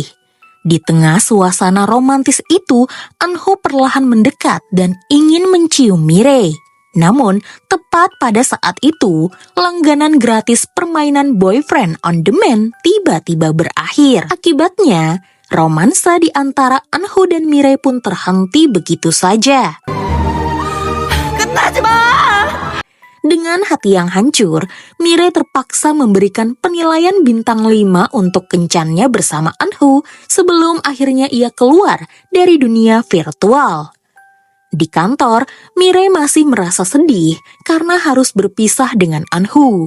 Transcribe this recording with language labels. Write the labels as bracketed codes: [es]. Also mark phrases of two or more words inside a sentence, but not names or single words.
[id] Di tengah suasana romantis itu, Eunho perlahan mendekat dan ingin mencium Mirei. Namun, tepat pada saat itu, langganan gratis permainan Boyfriend on Demand tiba-tiba berakhir. Akibatnya, romansa di antara Eunho dan Mirei pun terhenti begitu saja. [ko] 끝나지 마! [id] Dengan hati yang hancur, Mirei terpaksa memberikan penilaian bintang 5 untuk kencannya bersama Eunho sebelum akhirnya ia keluar dari dunia virtual. Di kantor, Mirei masih merasa sedih karena harus berpisah dengan Eunho.